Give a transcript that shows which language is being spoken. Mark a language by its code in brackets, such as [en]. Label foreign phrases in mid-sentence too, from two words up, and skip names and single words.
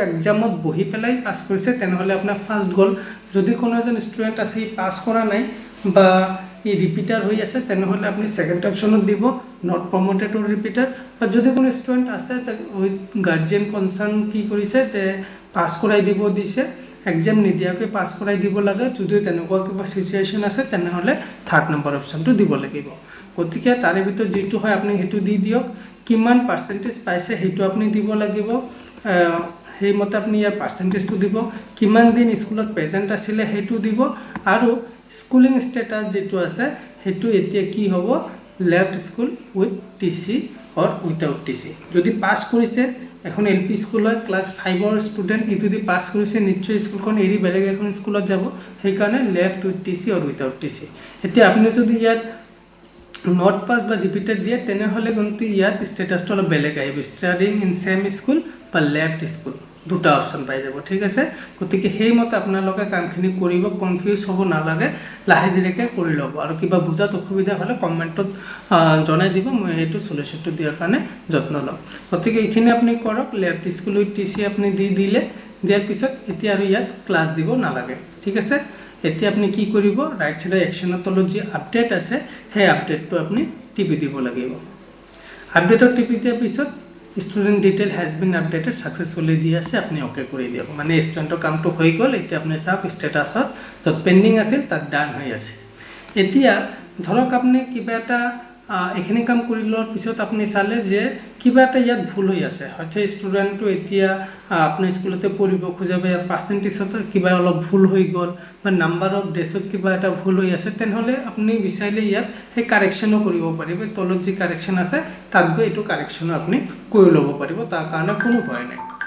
[as] এক্সামত বহি পেলাই পাস কৰিছে তেনেহলে আপোনাৰ ফাৰ্স্ট গল যদি কোনো এজন ষ্টুডেন্ট আছে পাস কৰা নাই বা ই ৰিপিটাৰ হৈ আছে তেনেহলে আপুনি সেকেন্ড অপচনত দিব [en] not promoted or repeated [as] বা যদি কোনো ষ্টুডেন্ট আছে [en] with guardian concern [as] কি কৰিছে যে পাস কৰাই দিব দিছে এক্সাম নিদিয়াকৈ পাস কৰাই দিব লাগে যদি তেনেকুৱা কিবা সিচুৱেচন আছে তেনেহলে [en] third number [as] অপচনটো দিব লাগিব গতিকে তাৰে ভিতৰত যেটো হয় আপুনি হেতু দি দিয়ক কিমান পার্সেন্টেজ পাইছে হেতু আপুনি দিব লাগিব সেই মতে আপুনি ইয়াৰ পার্সেন্টেজটো দিব কিমান দিন স্কুলত প্ৰেজেন্ট আছিল হেতু দিব আৰু স্কুলিং ষ্টেটাস যেটো আছে হেতু এতিয়া কি হ'ব [en] left school with TC or without TC [as] যদি পাস কৰিছে এখন এলপি স্কুলৰ ক্লাছ 5ৰ ষ্টুডেণ্ট ই যদি পাস কৰিছে নিশ্চয় স্কুলখন এৰি বেলেগ এখন স্কুলত যাব সেইকাৰণে [en] left with TC or without TC [as] এতিয়া আপুনি যদি ইয়াত [en] not pass [as] বা রিপিটেড দিয়ে তেনেহলে কিন্তু ইয়াত স্ট্যাটাসটো অলপ বেলেগ আহিব [en] studying in same school [as] বা [en] left school [as] দুটা অপশন পাই যাব ঠিক আছে গতিকে সেই মতে আপোনালোকে কামখিনি কৰিব কনফিউজ হ'ব নালাগে লাহে ধীৰেকে কৰি ল'ব আৰু কিবা বুজাত অসুবিধা হ'লে কমেন্টত জনাই দিব মই এইটো সলিউশনটো দিয়াৰ কাৰণে যত্ন লম গতিকে এইখিনি আপুনি কৰক [en] left school with TC [as] আপুনি দিলে দিয়াৰ পিছত এতিয়া আৰু ইয়াত ক্লাছ দিব নালাগে ঠিক আছে এতিয়া আপনি কি কৰিব ৰাইট সাইডৰ একশনৰ তলত যে আপডেট আছে সেই আপডেটটো আপনি টিপি দিব লাগিব আপডেটত টিপি দিয়াৰ পিছত [en] student detail has been updated successfully [as] দি আছে আপনি ওকে কৰি দিয়ক মানে স্টুডেন্টৰ কামটো হৈ গ'ল এতিয়া আপনি চাওক স্ট্যাটাসত যত পেন্ডিং আছিল তাত ডান হৈ আছে এতিয়া ধৰক আপনি কিবা এটা এখিনি কাম কৰি লোৱাৰ পিছত আপনি চালে যে কিবা এটা ইয়াত ভুল হৈ আছে হয়তো স্টুডেন্টটো এতিয়া আপোনাৰ স্কুলতে পঢ়িব খোজাবে পার্সেন্টেজত কিবা অলপ ভুল হৈ গ'ল বা [en] number of days [as] কিবা এটা ভুল হৈ আছে তেনেহলে আপনি বিচাৰিলে ইয়াত সেই কাৰেকশনো কৰিব পাৰিব তলত যি কাৰেকশন আছে তাত গৈ এইটো কাৰেকশনো আপনি কৰি ল'ব পাৰিব তাৰ কাৰণে কোনো ভয় নাই